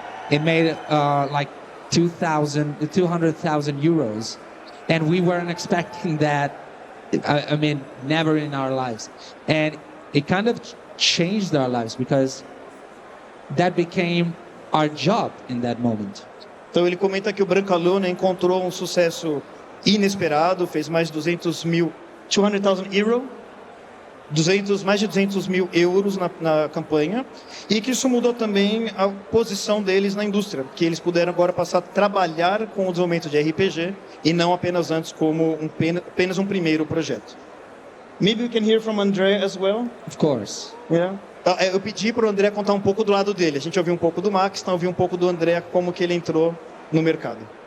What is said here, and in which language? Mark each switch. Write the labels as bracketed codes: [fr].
[en] It made like 200,000 euros, and we weren't expecting that. I mean, never in our lives. And it kind of changed our lives because that became our job in that moment. [pt] Então ele comenta que o Brancalonia encontrou um sucesso inesperado, fez mais de 200,000 euro. Mais de 200 mil euros na campanha, e que isso mudou também a posição deles na indústria, que eles puderam agora passar a trabalhar com o desenvolvimento de RPG e não apenas antes como apenas um primeiro projeto. [en] Maybe we can hear from André as well. Of course. Yeah. [pt] Eu pedi para o André contar um pouco do lado dele. A gente ouviu um pouco do Max, então ouviu um pouco do André, como que ele entrou no mercado.